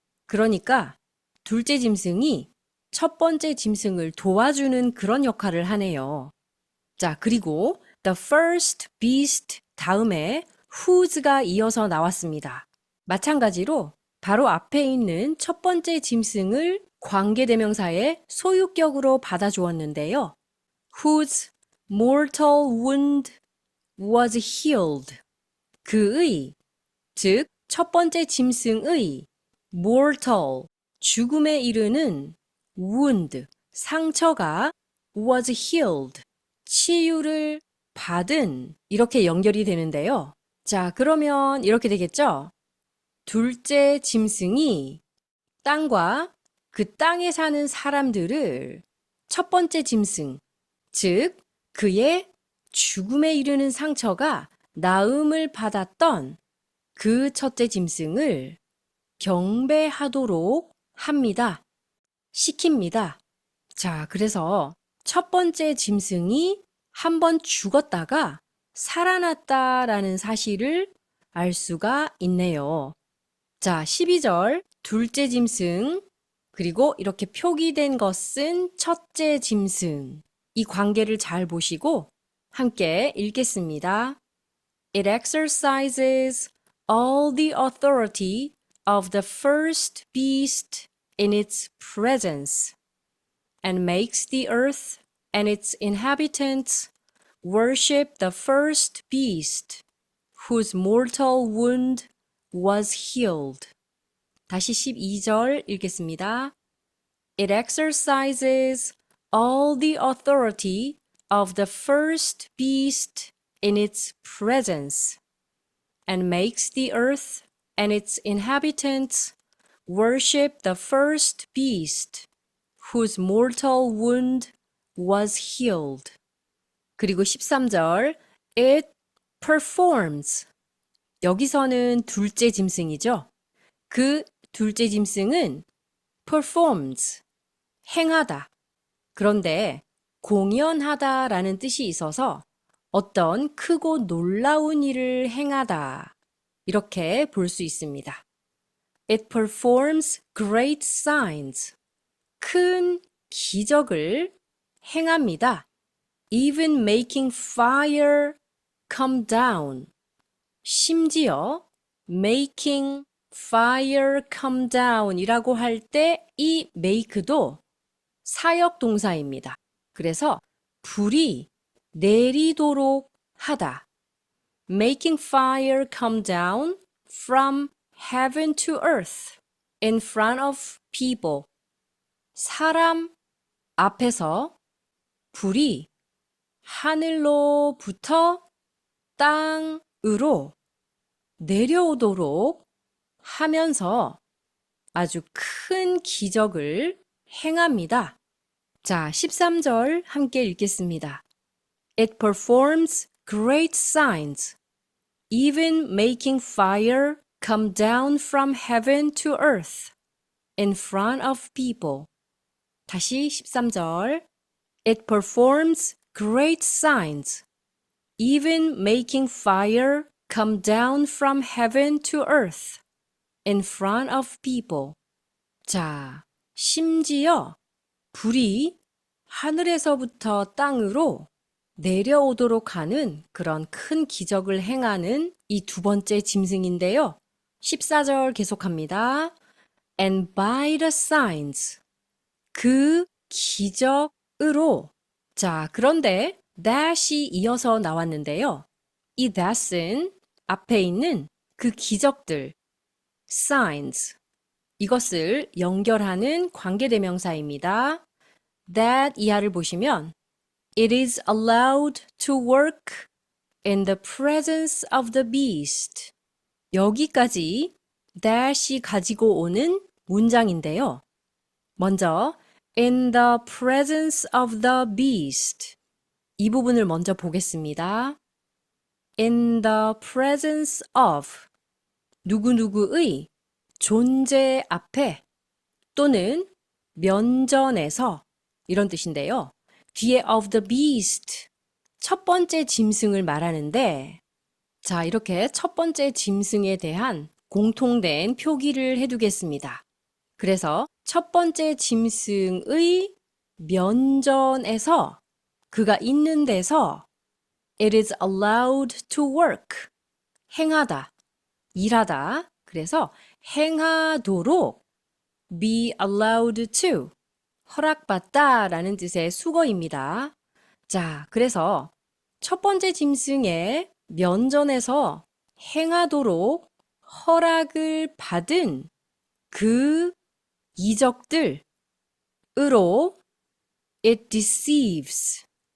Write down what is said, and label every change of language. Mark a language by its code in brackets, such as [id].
[ko] 그러니까 둘째 짐승이 첫 번째 짐승을 도와주는 그런 역할을 하네요. 자, 그리고 [en] the first beast [ko] 다음에 whose가 이어서 나왔습니다. 마찬가지로 바로 앞에 있는 첫 번째 짐승을 관계대명사의 소유격으로 받아주었는데요. [en] whose mortal wound was healed. [ko] 그의, 즉 첫 번째 짐승의 mortal, 죽음에 이르는 wound, 상처가 [en] was healed, [ko] 치유를 받은, 이렇게 연결이 되는데요. 자, 그러면 이렇게 되겠죠? 둘째 짐승이 땅과 그 땅에 사는 사람들을 첫 번째 짐승, 즉 그의 죽음에 이르는 상처가 나음을 받았던 그 첫째 짐승을 경배하도록 합니다. 시킵니다. 자, 그래서 첫 번째 짐승이 한번 죽었다가 살아났다라는 사실을 알 수가 있네요. 자, 12절 둘째 짐승, 그리고 이렇게 표기된 것은 첫째 짐승. 이 관계를 잘 보시고 함께 읽겠습니다. [en] It exercises all the authority of the first beast in its presence, and makes the earth and its inhabitants worship the first beast, whose mortal wound was healed. [ko] 다시 12절 읽겠습니다. [en] It exercises all the authority of the first beast in its presence, and makes the earth and its inhabitants worship the first beast, whose mortal wound was healed. [ko] 그리고 13절, [en] it performs. [ko] 여기서는 둘째 짐승이죠. 그 둘째 짐승은 performs, 행하다. 그런데 공연하다라는 뜻이 있어서 어떤 크고 놀라운 일을 행하다. 이렇게 볼 수 있습니다. [en] It performs great signs. [ko] 큰 기적을 행합니다. [en] Even making fire come down. [ko] 심지어 [en] making fire come down [ko] 이라고 할 때 이 make도 사역 동사입니다. 그래서 불이 내리도록 하다. [en] Making fire come down from heaven to earth in front of people. [ko] 사람 앞에서 불이 하늘로부터 땅으로 내려오도록 하면서 아주 큰 기적을 행합니다. 자, 13절 함께 읽겠습니다. [en] It performs great signs, even making fire come down from heaven to earth in front of people. [ko] 다시 13절. [en] It performs great signs, even making fire come down from heaven to earth in front of people. [ko] 자, 심지어 불이 하늘에서부터 땅으로 내려오도록 하는 그런 큰 기적을 행하는 이 두 번째 짐승인데요. 14절 계속합니다. [en] And by the signs. [ko] 그 기적으로. 자, 그런데 that이 이어서 나왔는데요. 이 that은 앞에 있는 그 기적들, signs, 이것을 연결하는 관계대명사입니다. [en] that [ko] 이하를 보시면 [en] It is allowed to work in the presence of the beast. [ko] 여기까지 that이 가지고 오는 문장인데요. 먼저 [en] in the presence of the beast. [ko] 이 부분을 먼저 보겠습니다. [en] In the presence of [ko] 누구누구의 존재 앞에 또는 면전에서 이런 뜻인데요. 뒤에 [en] of the beast [ko] 첫 번째 짐승을 말하는데 자, 이렇게 첫 번째 짐승에 대한 공통된 표기를 해두겠습니다. 그래서 첫 번째 짐승의 면전에서 그가 있는 데서 [en] It is allowed to work. [ko] 행하다, 일하다. 그래서 행하도록 [en] be allowed to. [ko] 허락받다 라는 뜻의 수거입니다. 자, 그래서 첫 번째 짐승의 면전에서 행하도록 허락을 받은 그 이적들으로 [en] it deceives.